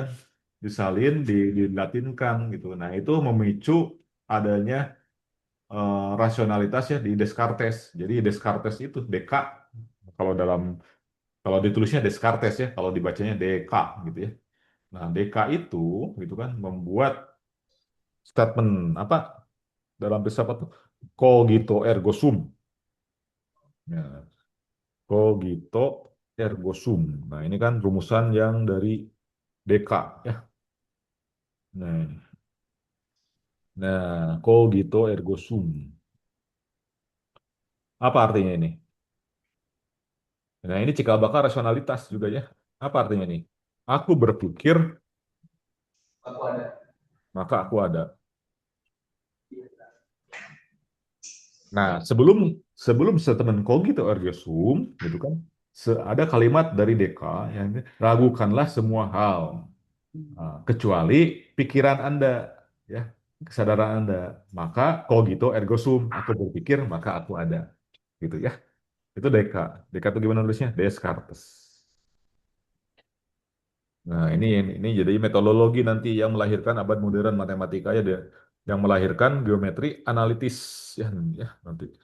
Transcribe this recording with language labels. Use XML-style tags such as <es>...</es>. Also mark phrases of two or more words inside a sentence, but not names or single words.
<id>Disalin, dilatinkan gitu. Nah, itu memicu adanya rasionalitas ya di Descartes. Jadi Descartes itu DK kalau kalau ditulisnya Descartes ya, kalau dibacanya DK gitu ya. Nah, DK itu gitu kan membuat statement apa dalam filsafat tuh</id> <la>cogito ergo sum. Ya, cogito ergo sum.</la> <id>Nah, ini kan rumusan yang dari DK ya. Nah,</id> <la>cogito ergo sum.</la> <id>Apa artinya ini? Nah, ini cikal bakal rasionalitas juga ya. Apa artinya ini? Aku berpikir, Aku ada. maka aku ada. Nah, sebelum sebelum statement</id> <la>cogito ergo sum,</la> <id>gitu kan, ada kalimat dari DK yang ragukanlah semua hal, kecuali pikiran Anda, ya, kesadaran Anda.</id> <la>Maka cogito ergo sum,</la> <id>aku berpikir maka aku ada, gitu ya. Itu DK. DK itu gimana nulisnya? Descartes. Nah, ini jadi metodologi nanti yang melahirkan abad modern matematika ya dia, yang melahirkan geometri analitis ya nanti.</id>